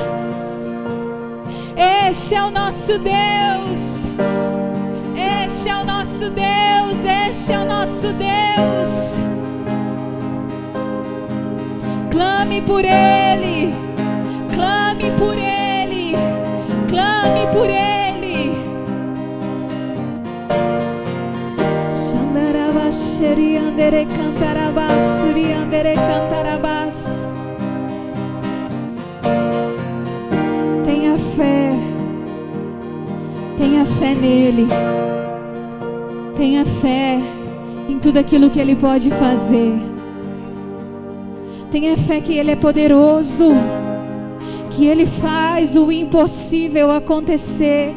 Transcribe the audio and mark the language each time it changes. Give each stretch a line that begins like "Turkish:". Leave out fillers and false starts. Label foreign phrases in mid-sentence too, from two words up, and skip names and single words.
Portuguese: Este é o nosso Deus. Este é o nosso Deus. Este é o nosso Deus. Clame por Ele. Clame por Ele. Clame por Ele. Xandarabasheri andere cantarabas. Suri andere cantarabas. Tenha fé. Tenha fé nele. Tenha fé em tudo aquilo que Ele pode fazer. Tenha fé que Ele é poderoso, que Ele faz o impossível acontecer.